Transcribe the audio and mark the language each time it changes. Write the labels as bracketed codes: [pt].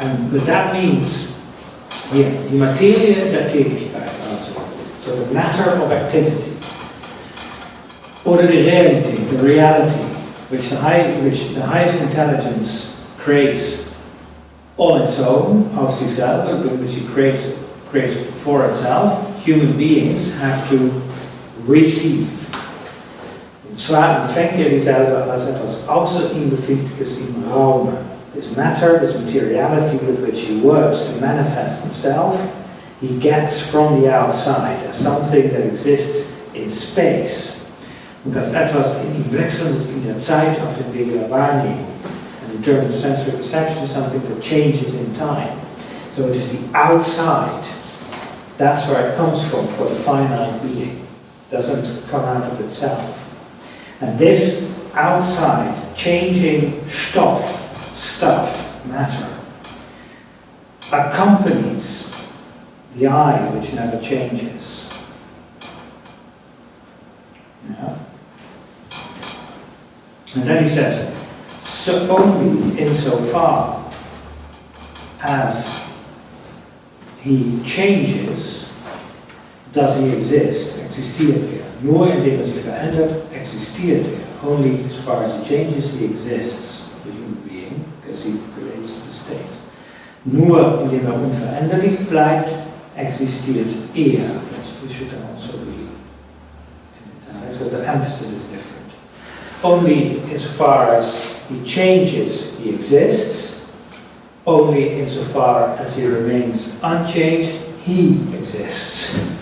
[en] But that means, [de] die Materie der Tätigkeit, [en] so the matter of activity, or the reality, which the highest intelligence creates on its own, of itself, which it creates for itself, human beings have to receive. [de] Und zwar empfängt er dieselbe als etwas außer ihm Befindliches im Raume. [en] This matter, this materiality with which he works to manifest himself, he gets from the outside as something that exists in space. [de] Und als etwas in ihm Wechselndes in der Zeit auf dem Wege der Wahrnehmung. [en] And in terms of sensory perception, something that changes in time. So it is the outside. That's where it comes from for the finite being. It doesn't come out of itself. And this outside, changing stuff, matter, accompanies the I which never changes. Yeah. And then he says, so only insofar as he changes, does he exist, [de] existiert er. Nur indem er sich verändert, existiert er. [en] Only as far as he changes, he exists, the human being, because he relates to the state. [de] Nur indem er unveränderlich bleibt, existiert er. [en] This should also be in Italian, so the emphasis is different. Only as far as he changes, he exists, only insofar as he remains unchanged, he exists.